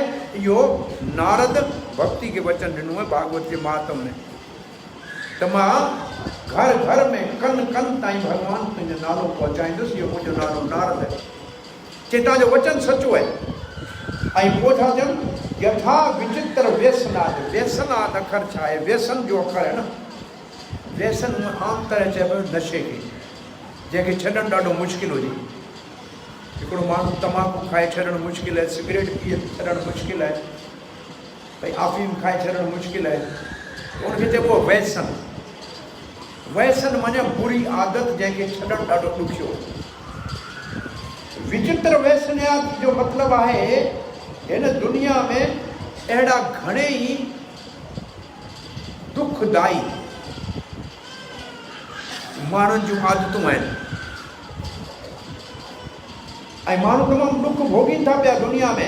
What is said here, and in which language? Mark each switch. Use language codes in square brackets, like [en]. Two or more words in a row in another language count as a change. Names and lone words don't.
[sd] इहो नारद भक्ति खे वचन ॾिनो आहे भागवत जे महात्म में। त मां घर घर में कन कन ताईं भगवान तुंहिंजो नालो पहुचाईंदुसि, इहो मुंहिंजो नालो नारद आहे। चए तव्हांजो वचन सचो आहे। ऐं पोइ छा चवनि? [sa] यथा विचित्र व्यसनाद। [sd] व्यसनाद अखर छा आहे? व्यसन जो अखर आहे न। व्यसन आम तरह चइबो नशे खे, जंहिंखे छॾणु ॾाढो मुश्किल हुजे। हिकिड़ो माण्हू तम्बाकू खाए छॾणु मुश्किल आहे, सिगरेट पीए छॾणु मुश्किल आहे, भई अफ़ीम खाए छॾणु मुश्किल आहे, उनखे चइबो व्यसन। व्यसन माने बुरी आदत जंहिंखे छॾणु ॾाढो ॾुखियो। विचित्र व्यसनाद जो मतिलबु आहे हिन दुनिया में अहिड़ा घणेई दुखदाई माण्हुनि जूं आदतूं आहिनि, ऐं माण्हू तमामु दुख भोगीनि था पिया दुनिया में।